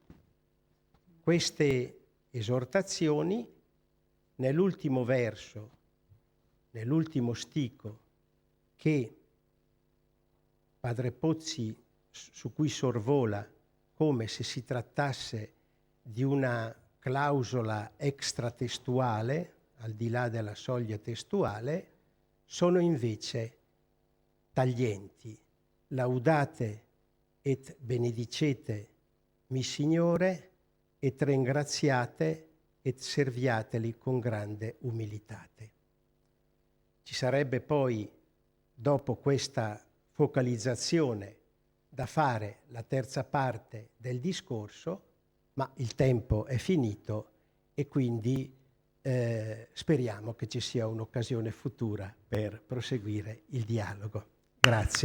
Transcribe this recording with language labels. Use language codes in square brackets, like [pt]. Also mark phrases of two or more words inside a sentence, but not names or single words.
[it] Queste esortazioni nell'ultimo verso, nell'ultimo stico che Padre Pozzi su cui sorvola come se si trattasse di una clausola extratestuale, al di là della soglia testuale, sono invece taglienti. Laudate et benedicete mi Signore, et ringraziate et serviateli con grande umilitate. Ci sarebbe poi, dopo questa focalizzazione, da fare la terza parte del discorso, ma il tempo è finito e quindi speriamo che ci sia un'occasione futura per proseguire il dialogo.